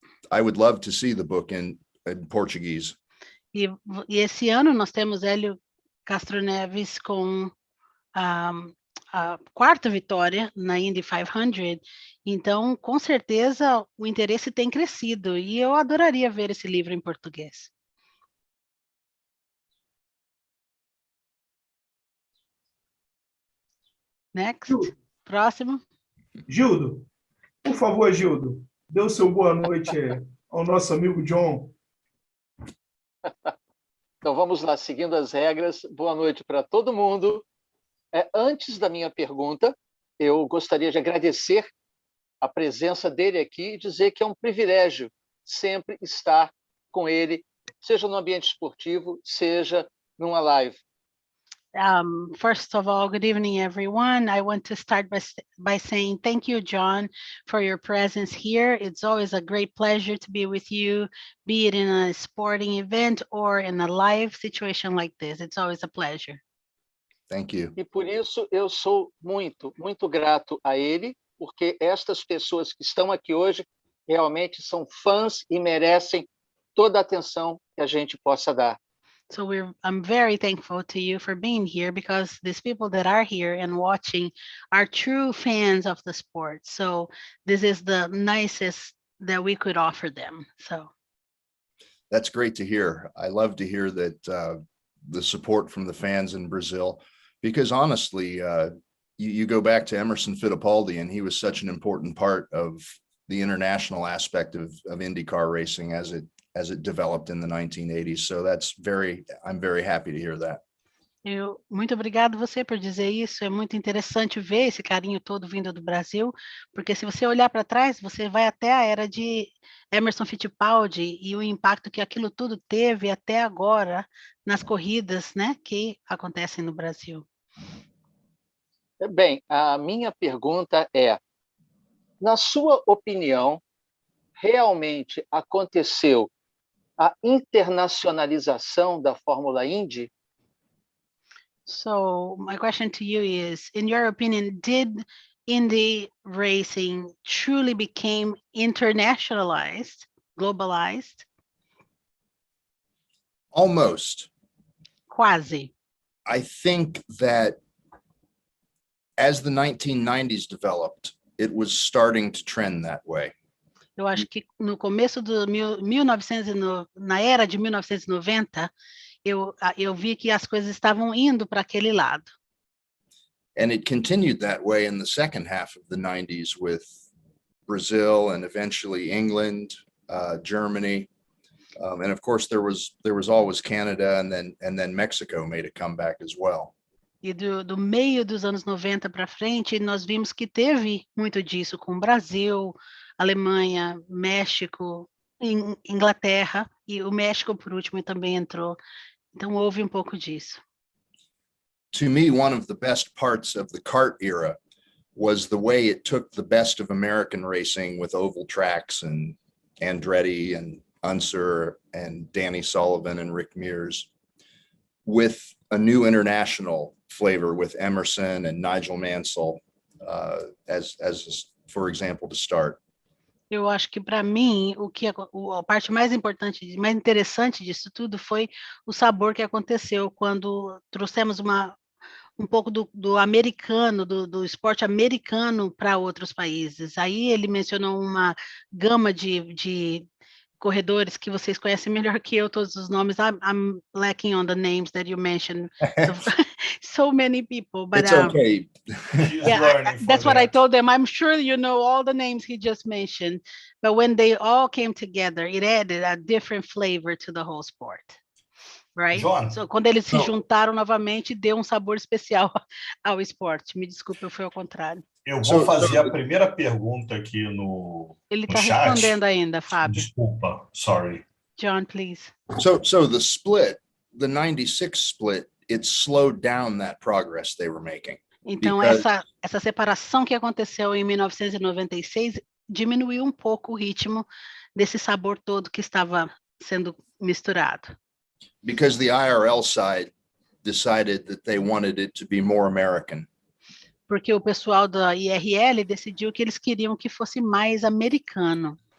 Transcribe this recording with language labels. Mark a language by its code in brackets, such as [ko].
[en] I would love to see the book in Portuguese. [pt] E esse ano nós temos Hélio Castro Neves com a quarta vitória na Indy 500, então com certeza o interesse tem crescido e eu adoraria ver esse livro em português. [en] Next, [pt] próximo. Gildo, por favor, Gildo, dê o seu boa noite ao nosso amigo John. Então vamos lá, seguindo as regras. Boa noite para todo mundo. Antes da minha pergunta, eu gostaria de agradecer a presença dele aqui e dizer que é um privilégio sempre estar com ele, seja no ambiente esportivo, seja numa live. [en] First of all, good evening, everyone. I want to start by saying thank you, John, for your presence here. It's always a great pleasure to be with you, be it in a sporting event or in a live situation like this. It's always a pleasure. Thank you. [pt] E por isso eu sou muito, muito grato a ele, porque estas pessoas que estão aqui hoje realmente são fãs e merecem toda a atenção que a gente possa dar. [en] So I'm very thankful to you for being here because these people that are here and watching are true fans of the sport. So this is the nicest that we could offer them. So that's great to hear. I love to hear that the support from the fans in Brazil, because honestly, you go back to Emerson Fittipaldi, and he was such an important part of the international aspect of IndyCar racing as it developed in the 1980s. So I'm very happy to hear that. [pt] Muito obrigado você por dizer isso. É muito interessante ver esse carinho todo vindo do Brasil, porque se você olhar para trás, você vai até a era de Emerson Fittipaldi e o impacto que aquilo tudo teve até agora nas corridas, né, que acontecem no Brasil. Bem, a minha pergunta é, na sua opinião, realmente aconteceu a internacionalização da Fórmula Indy? [en] So my question to you is, in your opinion, did Indy racing truly became internationalized, globalized? Almost. [pt] Quase. [en] I think that as the 1990s developed, it was starting to trend that way. [pt] Eu acho que no começo do 1990, na era de 1990, eu vi que as coisas estavam indo para aquele lado. [en] And it continued that way in the second half of the 90s with Brazil and eventually England, Germany. And of course there was always Canada, and then Mexico made a comeback as well. [pt] E do meio dos anos 90 para frente, nós vimos que teve muito disso com o Brasil, Alemanha, México, Inglaterra, e o México, por último, também entrou. Então, houve um pouco disso. [en] To me, one of the best parts of the kart era was the way it took the best of American racing with oval tracks and Andretti and Unser and Danny Sullivan and Rick Mears with a new international flavor with Emerson and Nigel Mansell as for example, to start. [pt] Eu acho que para mim a parte mais importante, mais interessante disso tudo foi o sabor que aconteceu quando trouxemos um pouco do americano, do esporte americano para outros países. Aí ele mencionou uma gama de corredores que vocês conhecem melhor que eu, todos os nomes. [en] I'm lacking on the names that you mentioned. So many people, but it's okay. Yeah, that's what I told them. I'm sure you know all the names he just mentioned, but when they all came together, it added a different flavor to the whole sport, right? John, [pt] so quando eles se juntaram novamente, deu um sabor especial ao esporte. Me desculpe, foi ao contrário. Eu vou fazer a primeira pergunta aqui no Ele está chat. Respondendo ainda, Fábio. Desculpa, [en] sorry. John, please. So the split, the 96 split, it slowed down that progress they were making. [pt] Então, essa separação que aconteceu em 1996 diminuiu um pouco o ritmo desse sabor todo que estava sendo misturado. [en] Because the IRL side decided that they wanted it to be more American. [pt] Porque o pessoal da IRL decidiu que eles queriam que fosse mais americano.